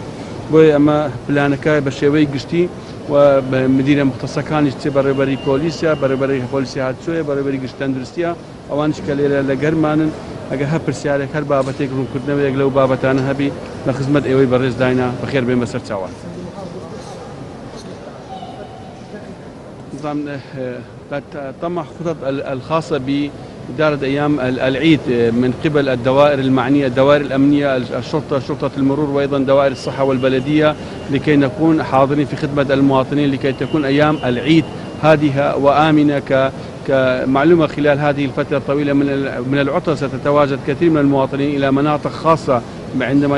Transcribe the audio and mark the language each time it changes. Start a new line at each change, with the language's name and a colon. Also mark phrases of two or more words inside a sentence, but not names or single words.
Central Kurdish: بۆیە ئەمە پلانەکە بە شێوەی گشتی و مدیرە مختصەکانیش چێ بەڕێوەبەری پۆلیسە، بەڕێوەبەری پۆلیسی هاتوچۆیە، بەڕێوەبەری گشت تەندروستیە، ئەوانش کە لێرە لە گەرمانن ئەگەر هەر پرسیارێک هەر بابەتێک ڕوونکردنەوەیەک لەو بابەتانە هەبی لە خزمەت ئێوەی بەڕێز داینا بەخێر بێن بەسەر چاوان.
Arabic: طمح خطط الخاصة بإدارة أيام العيد من قبل الدوائر المعنية، الدوائر الأمنية، الشرطة، شرطة المرور، وأيضا دوائر الصحة والبلدية لكي نكون حاضرين في خدمة المواطنين لكي تكون أيام العيد هادئة وآمنة. كمعلومة خلال هذه الفترة الطويلة من العطلة ستتواجد كثير من المواطنين إلى مناطق خاصة عندما